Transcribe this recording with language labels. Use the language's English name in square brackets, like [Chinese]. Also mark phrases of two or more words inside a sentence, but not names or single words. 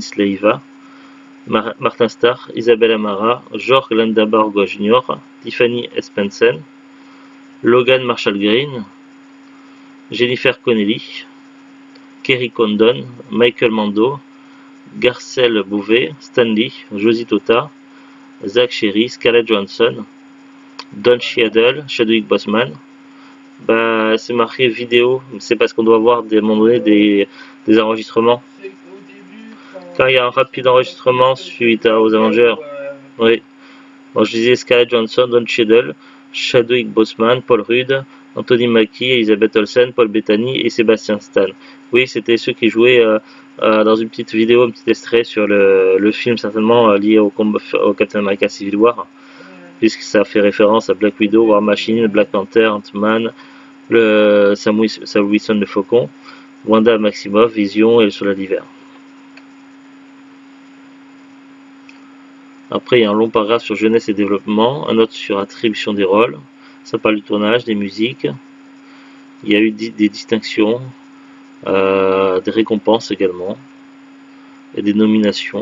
[French] Sleiva, Martin Starr, Isabelle Amara, Jorge Landaborgo Jr., Tiffany Espensen, Logan Marshall Green, Jennifer Connelly, Kerry Condon, Michael Mando, Garcelle Bouvet, Stan Lee, Josie Tota, Zach Sherry, Scarlett Johansson, Don Cheadle, Chadwick Boseman. C'est marqué vidéo, c'est parce qu'on doit voir à un moment donné des enregistrements. Quand il y a un rapide enregistrement suite aux Avengers. Oui. Bon, je disais Scarlett Johansson, Don Cheadle, Chadwick Boseman, Paul Rudd, Anthony Mackie, Elizabeth Olsen, Paul Bettany et Sébastien Stan. Oui, c'était ceux qui jouaient dans une petite vidéo, un petit extrait sur le film certainement lié au Captain America Civil War, puisque ça fait référence à Black Widow, War Machine, Black Panther, Ant-Man, Sam Wilson le Faucon, Wanda Maximoff, Vision et le Soldat d'hiver. Après, il y a un long paragraphe sur jeunesse et développement, un autre sur attribution des rôles. Ça parle du tournage, des musiques. Il y a eu des distinctions, des récompenses également, et des nominations.